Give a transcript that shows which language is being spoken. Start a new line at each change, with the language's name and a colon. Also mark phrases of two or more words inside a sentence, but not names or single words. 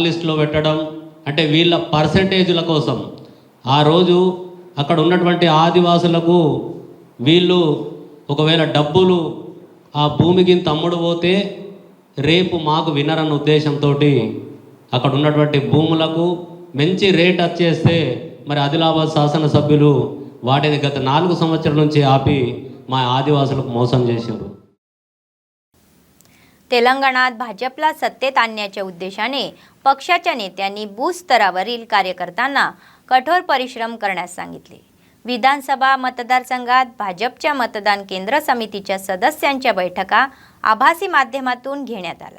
Telugu: లిస్ట్లో పెట్టడం, అంటే వీళ్ళ పర్సంటేజీల కోసం ఆ రోజు అక్కడ ఉన్నటువంటి ఆదివాసులకు వీళ్ళు ఒకవేళ డబ్బులు ఆ భూమికి తమ్ముడు పోతే రేపు మాకు వినరన్న ఉద్దేశంతో అక్కడ ఉన్నటువంటి భూములకు మంచి రేట్ వచ్చేస్తే మరి ఆదిలాబాద్ శాసనసభ్యులు వాటిని గత 4 సంవత్సరాల నుంచి आपी మా ఆదివాసులకు మోసం చేశారు.
Marathi: तेलंगणात भाजपला सत्तेत आणण्याच्या उद्देशाने पक्षाच्या नेत्यांनी बूथ स्तरावरील कार्यकर्त्यांना कठोर परिश्रम करण्यास सांगितले. विधानसभा मतदारसंघात भाजपच्या मतदान केंद्र समितीच्या सदस्यांच्या बैठका आभासी माध्यमातून घेण्यात आल्या.